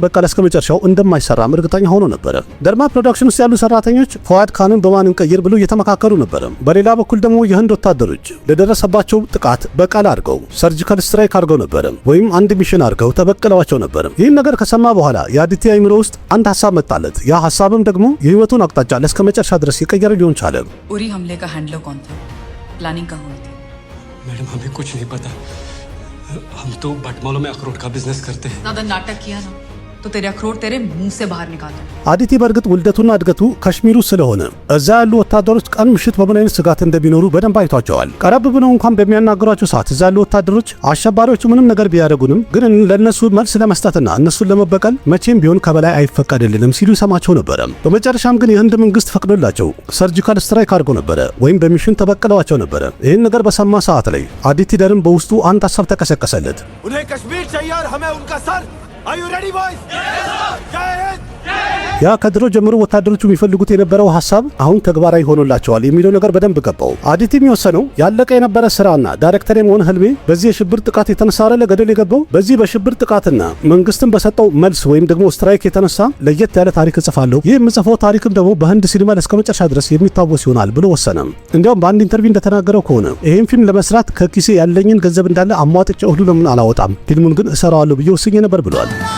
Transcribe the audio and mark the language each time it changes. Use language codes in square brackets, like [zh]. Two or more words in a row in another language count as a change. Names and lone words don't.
[am] እስከ መጨረሻው እንደማይሰራም እርግጠኛ ሆኖ ነበር። ደርማ ፕሮዳክሽን ውስጥ ያሉ ሰራተኞች ፈዋድ ካንን በማን እንቀይር ብለው እየተመካከሩ ነበር። በሌላ በኩል ደግሞ የህንድ ወታደሮች ለደረሰባቸው ጥቃት በቀል አድርገው [en] surgical strike [am] አድርገው ነበር፣ ወይም አንድ ሚሽን አድርገው ተበቅለዋቸው ነበር። ይህን ነገር ከሰማ በኋላ የአዲቲ አይምሮ ውስጥ አንድ ሐሳብ መጣለት። ያ ሐሳብም ደግሞ የህይወቱን አቅጣጫ ለስከ መጨረሻ ድረስ የቀየረ ሊሆን ቻለ። [hi] उरी हमले का हैंडलर कौन था? प्लानिंग कहाँ हुई थी? मैडम हमें कुछ नहीं पता। हम तो बटमालों में अखरोट का बिजनेस करते हैं। ज्यादा नाटक किया ना तो तेरे अखरोट तेरे मुंह से बाहर निकाल दूं। [am] አዲቲ በእርግጥ ውልደቱና እድገቱ ካሽሚሩ ስለሆነ እዛ ያሉ ወታደሮች ቀን ምሽት በምን አይነት ስጋት እንደሚኖሩ በደንብ አይቷቸዋል። ቀረብ ብለው እንኳን በሚያናገሯቸው ሰዓት እዛ ያሉ ወታደሮች አሸባሪዎቹ ምንም ነገር ቢያደርጉንም ግን ለነሱ መልስ ለመስጠትና እነሱን ለመበቀል መቼም ቢሆን ከበላይ አይፈቀድልንም ሲሉ ይሰማቸው ነበረ። በመጨረሻም ግን የህንድ መንግስት ፈቅዶላቸው [en] surgical strike [am] አድርጎ ነበረ፣ ወይም በሚሽን ተበቅለዋቸው ነበረ። ይህን ነገር በሰማ ሰዓት ላይ አዲቲ ደርም በውስጡ አንድ ሀሳብ ተቀሰቀሰለት። [hi] उन्हें कश्मीर चाहिए और हमें उनका सर। [en] Are you ready, boys? [hi] जय हिंद। [am] ያ ከድሮ ጀምሮ ወታደሮቹ የሚፈልጉት የነበረው ሐሳብ አሁን ተግባራዊ ሆኖላቸዋል የሚለው ነገር በደንብ ገባው። አዲቲ የሚወሰነው ያለቀ የነበረ ስራና ዳይሬክተር የመሆን ህልሜ በዚህ የሽብር ጥቃት የተነሳ ለገደል የገባው በዚህ በሽብር ጥቃትና መንግስትን በሰጠው መልስ ወይም ደግሞ ስትራይክ የተነሳ ለየት ያለ ታሪክ እጽፋለሁ። ይህ የምጽፈው ታሪክም ደግሞ በህንድ ሲኒማ እስከ መጨረሻ ድረስ የሚታወስ ይሆናል ብሎ ወሰነ። እንዲያውም በአንድ ኢንተርቪው እንደተናገረው ከሆነ ይህን ፊልም ለመስራት ከኪሴ ያለኝን ገንዘብ እንዳለ አሟጥጬ ሁሉ ለምን አላወጣም፣ ፊልሙን ግን እሰራዋለሁ ብዬ ወስኜ ነበር ብሏል።